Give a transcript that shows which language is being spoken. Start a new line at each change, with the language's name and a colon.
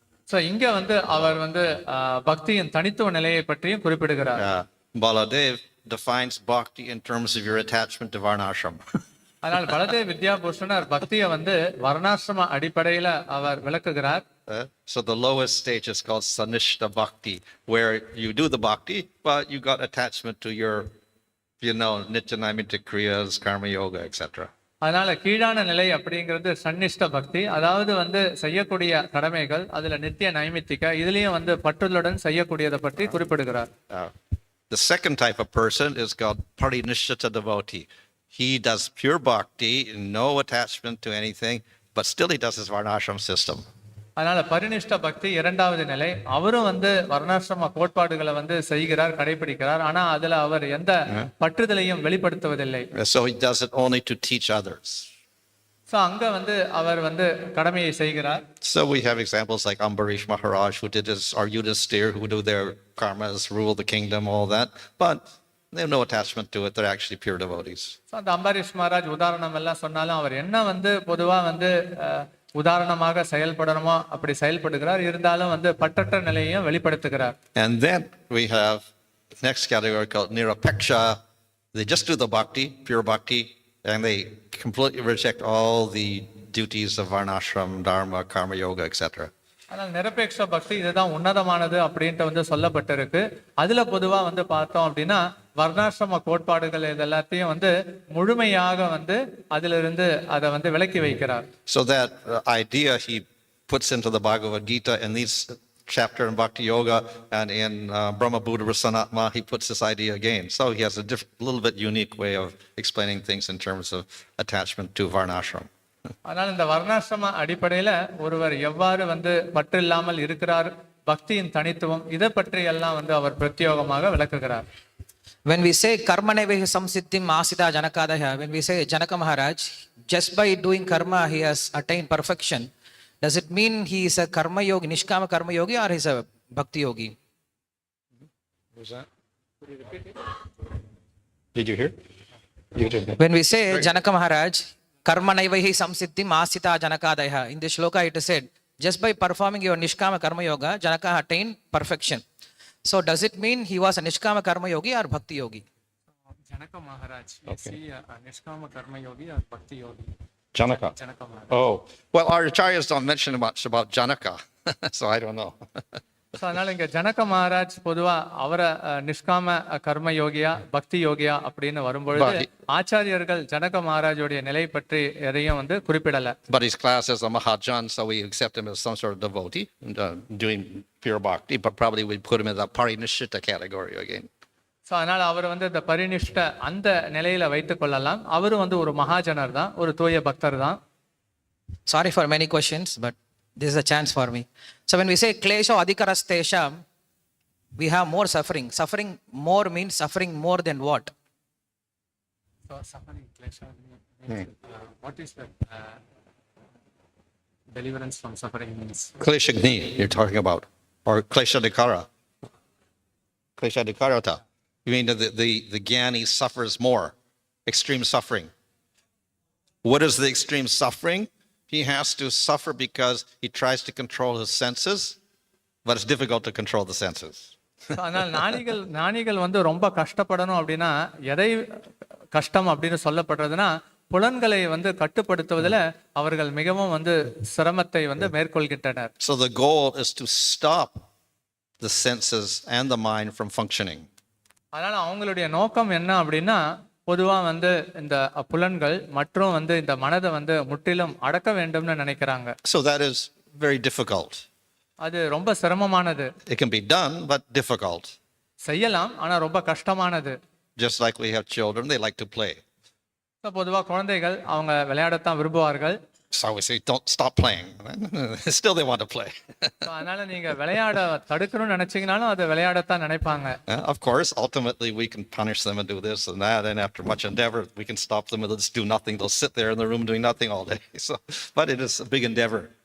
Tamil: So இங்க அவர் பக்தியின் தனித்துவ நிலையை பற்றியும் குறிப்பிடுகிறார்.
English: Baladev defines bhakti in terms of your attachment to varnashram.
Tamil: அதனால் பலதேவ் வித்யாபூஷணர் பக்தியை வர்ணாசிரம அடிப்படையில் அவர் விளக்குகிறார்.
English: So the lowest stage is called sanishta bhakti, where you do the bhakti, but you got attachment to your, nitya naimitta kriyas, karma yoga, etc.
Tamil: அதனால கீழான நிலை அப்படிங்கிறது சன்னிஷ்ட பக்தி, அதாவது செய்யக்கூடிய கடமைகள், அதுல நித்திய நைமித்திக, இதுலயும் பற்றுதலுடன் செய்யக்கூடியதை பற்றி குறிப்பிடுகிறார்.
English: The second type of person is called parinishita devotee. He does pure bhakti, no attachment to anything, but still he does his varnashram system.
Tamil: அதனால பரிநிஷ்ட பக்தி இரண்டாவது நிலை. அவரும் வர்ணாசிரம கோட்பாடுகளை செய்கிறார், கடைபிடிக்கிறார், ஆனா அதுல அவர் எந்த பற்றுதலையும் வெளிப்படுத்துவதில்லை.
English: So he does it only to teach others.
Tamil: So அங்க அவர் கடமையை செய்கிறார்.
English: So we have examples like Ambarish Maharaj, who did his, or Yudhisthira, who do their karmas, rule the kingdom, all that, but they have no attachment to it. They're actually pure devotees.
Tamil: So அந்த அம்பரீஷ் மகாராஜ் உதாரணம் எல்லாம் சொன்னாலும் அவர் என்ன பொதுவா உதாரணமாக செயல்படணுமோ அப்படி செயல்படுகிறார், இருந்தாலும் பற்றற்ற நிலையையும் வெளிப்படுத்துகிறார்.
English: And then we have next category called Nirapeksha. They just do the bhakti, pure bhakti, and they completely reject all the duties of varnashram, dharma, karma yoga, etc.
Tamil: ஆனால் நிரபேட்ச பக்தி இதுதான் உன்னதமானது அப்படின்ட்டு வந்து சொல்லப்பட்டிருக்கு. அதுல பொதுவா வந்து பார்த்தோம் அப்படின்னா வர்ணாசிரம கோட்பாடுகள் இது எல்லாத்தையும் வந்து முழுமையாக வந்து அதிலிருந்து அதை வந்து விலக்கி வைக்கிறார்.
English: So that idea he puts into the Bhagavad Gita in these chapter in Bhakti Yoga, and in Brahma Buddha Rasanatma he puts this idea again. So he has a little bit unique way of explaining things in terms of attachment to varnashram.
Tamil: ஆனால் இந்த வர்ணாசிரம அடிப்படையில ஒருவர் எவ்வாறு வந்து பற்றில்லாமல் இருக்கிறார், பக்தியின் தனித்துவம் இதை பற்றி எல்லாம் வந்து அவர் பிரத்யோகமாக விளக்குகிறார்.
English: When we say
Sanskrit: karmanevehi samsiddhim asita janakadaya,
English: when we say Janaka Maharaj, just by doing karma he has attained perfection, does it mean he is a karma yogi, nishkama karma yogi, or he is a bhakti yogi? What was that? Did you hear? When we say Janaka Maharaj,
Sanskrit: karmanaivahi samsiddhim asita janakadaya,
English: in this shloka it is said, just by performing your nishkama karma yoga, Janaka attained perfection. So does it mean he was a nishkama karma yogi or bhakti yogi? Janaka Maharaj, is he a nishkama karma yogi or bhakti yogi? Janaka. Janaka Maharaj. Oh, well, our acharyas don't mention much about Janaka, so I don't know.
Tamil: So அதனால இங்க ஜனக மகாராஜ் பொதுவா அவரை நிஷ்காம கர்ம யோகியா பக்தி யோகியா அப்படின்னு வரும்பொழுது ஆச்சாரியர்கள் ஜனக மகாராஜோடைய நிலை பற்றி எதையும் வந்து குறிப்பிடல.
English: But his class is a Mahajan, so we accept him as some sort of devotee doing pure bhakti, but probably we put him in the parinishita category again.
Tamil: So அதனால அவர் வந்து இந்த பரிநிஷ்ட அந்த நிலையில வைத்துக் கொள்ளலாம். அவரும் வந்து ஒரு மகாஜனர் தான், ஒரு தூய பக்தர் தான்.
English: Sorry for many questions, but this is a chance for me. So when we say
Sanskrit: klesho adhikarastesham,
English: we have more suffering. Suffering more means suffering more than what? So suffering, klesha, what is that deliverance from suffering means? Kleshagni, you're talking about, or kleshadikara. Kleshadikarata. You mean the Gyani suffers more, extreme suffering. What is the extreme suffering? He has to suffer because he tries to control his senses, but it's difficult to control the senses.
Tamil: ஆனால் ஞானிகள் வந்து ரொம்ப கஷ்டப்படணும் அப்படின்னா எதை கஷ்டம் அப்படின்னு சொல்லப்படுறதுன்னா புலன்களை வந்து கட்டுப்படுத்துவதில் அவர்கள் மிகவும் வந்து சிரமத்தை வந்து மேற்கொள்கின்றனர்.
English: So the goal is to stop the senses and the mind from functioning.
Tamil: அதனால அவங்களுடைய நோக்கம் என்ன அப்படின்னா பொதுவா வந்து இந்த புலன்கள் மற்றும் வந்து இந்த மனதை வந்து முற்றிலும் அடக்க வேண்டும்னு நினைக்கிறாங்க.
English: So that is very difficult.
Tamil: அது ரொம்ப சிரமமானது.
English: It can be done, but difficult.
Tamil: செய்யலாம், ஆனா ரொம்ப கஷ்டமானது.
English: Just like we have children, they like to play.
Tamil: பொதுவா குழந்தைகள் அவங்க விளையாடத்தான் விரும்புவார்கள்.
English: So we say, don't stop playing. Still they want to play.
Tamil: அதனால நீங்க விளையாட தடுக்கணும்னு நினைச்சீங்கனாலும் அதை விளையாடத்தான் நினைப்பாங்க.
English: Of course, ultimately we can punish them and do this and that, and after much endeavor, we can stop them and they'll just do nothing. They'll sit there in the room doing nothing all day. So, but it is a big endeavor.